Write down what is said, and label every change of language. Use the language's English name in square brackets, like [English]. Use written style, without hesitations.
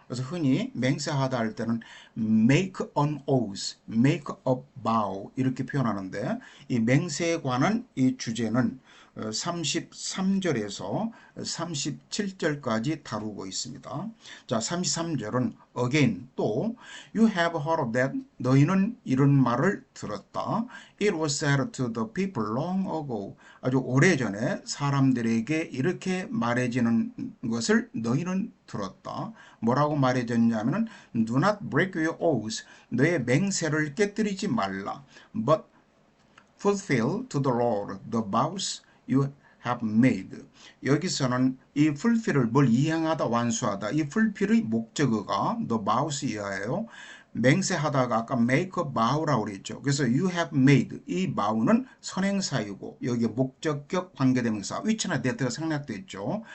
[Korean] 그래서 흔히 맹세하다 할 때는 [English] make an oath, make a vow [Korean] 이렇게 표현하는데 이 맹세에 관한 이 주제는 33절에서 37절까지 다루고 있습니다. 자, 33절은 again 또 [English] you have heard that [Korean] 너희는 이런 말을 들었다. [English] It was said to the people long ago. [Korean] 아주 오래전에 사람들에게 이렇게 말해지는 것을 너희는 들었다. 뭐라고 말해졌냐면은 [English] do not break your oath. [Korean] 너의 맹세를 깨뜨리지 말라. [English] But fulfill to the Lord the vows you have made. [Korean] 여기서는 이 fulfill을 뭘 이행하다 완수하다 이 fulfill의 목적어가 the vows 이하예요. 맹세하다가 아까 make a vow라고 그랬죠. 그래서 [English] you have made [Korean] 이 vow는 선행사이고 여기에 목적격 관계대명사 which나 that가 생략되어 있죠.